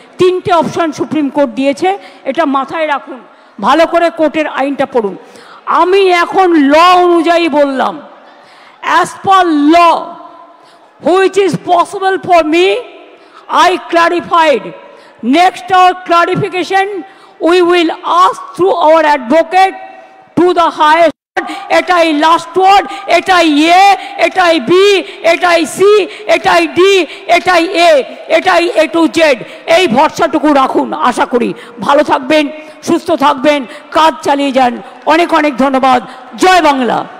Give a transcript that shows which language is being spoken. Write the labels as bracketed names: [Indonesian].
[Bangla] তিনটে option supreme court দিয়েছে, এটা মাথায় রাখুন, ভালো করে কোর্টের আইনটা পড়ুন। আমি এখন ল অনুযায়ী বললাম, [English] As per law which is possible for me, I clarified. Next our clarification, we will ask through our advocate to the highest court. [Bangla] এটাই লাস্ট ওয়ার্ড, এটাই এ, এটাই বি, এটাই সি, এটাই ডি, এটাই এ, এটাই এ টু জেড। এই ভরসাটুকু রাখুন। আশা করি ভালো থাকবেন, সুস্থ থাকবেন, কাজ চালিয়ে যান। অনেক অনেক ধন্যবাদ। জয় বাংলা।